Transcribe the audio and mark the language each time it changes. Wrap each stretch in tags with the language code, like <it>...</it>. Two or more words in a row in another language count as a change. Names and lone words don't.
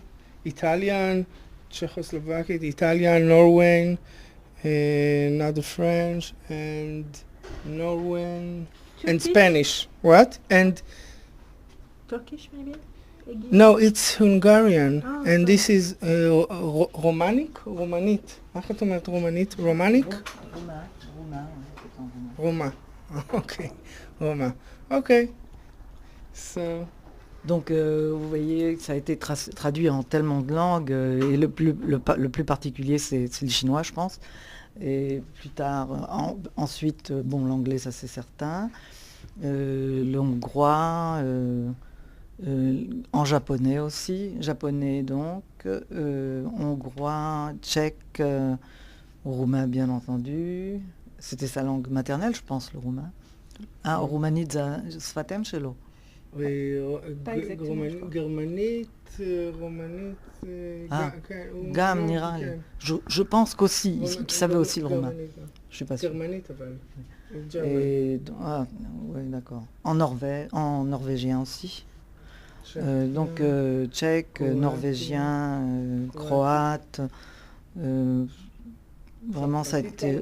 <en>Italian, Czechoslovakian, Italian, Norwegian, another French, and Norwegian, and Spanish. What? And Turkish, maybe? no, it's Hungarian, and so this is Romanic, Romanit.</en> <he>איך את אומרת רומנית? Romanic?</he> <en>Roma. Okay, Roma. Okay. So.</en> <fr>Donc vous voyez, ça a été traduit en tellement de langues, et le plus particulier c'est le chinois, je pense. Et plus tard, ensuite, bon, l'anglais, ça c'est certain, le hongrois, en japonais aussi, japonais donc, hongrois, tchèque, roumain bien entendu. C'était sa langue maternelle, je pense, le roumain.</fr> <he>Ah, רומנית שפת אם שלו. גרמנית, גם נראה.</he> <fr>Je pense qu'aussi, qu'il savait aussi le roumain. Je suis pas sûr. Et, ouais, d'accord. En norvégien aussi. Donc tchèque, norvégien, croate. Vraiment, ça a été...</fr>